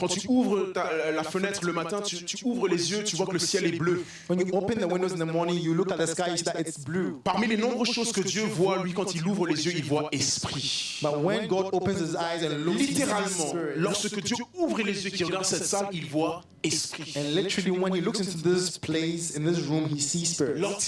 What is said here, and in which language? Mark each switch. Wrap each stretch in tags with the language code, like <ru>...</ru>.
<fr>Quand tu ouvres la fenêtre le matin, tu ouvres les yeux, tu vois que le ciel est bleu.</fr> <en>When you open the windows in the morning, you look at the sky, you see that it's blue.</en> <fr>Parmi les nombreuses choses que Dieu voit, lui, quand il ouvre les yeux, il voit esprit.</fr> <en>But when God opens his eyes and looks, he sees</en> <fr>Littéralement,</fr> <en>spirit.</en> <fr>lorsque Dieu ouvre les yeux, qu'il regarde cette salle, il voit esprit.</fr> <en>And literally, when he looks into this place, in this room, he sees spirit.</en>